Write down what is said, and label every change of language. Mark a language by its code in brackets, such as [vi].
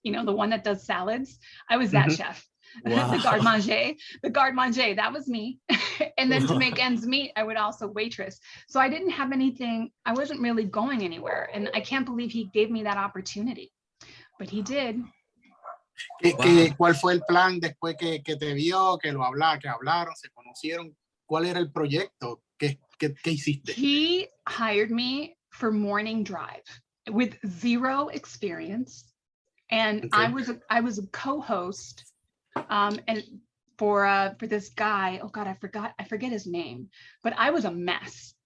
[en] The one that does salads. I was that chef. Wow. the garde manger, that was me. And then to make ends meet, I would also waitress. So I didn't have anything, I wasn't really going anywhere. And I can't believe he gave me that opportunity, but he did. [es] ¿Cuál fue el plan después que te vio, que hablaron, se conocieron? ¿Cuál era el proyecto? ¿Qué hiciste? [en] He hired me for morning drive with 0 experience. And I was a co-host and for this guy, oh God, I forget his name, but I was a mess.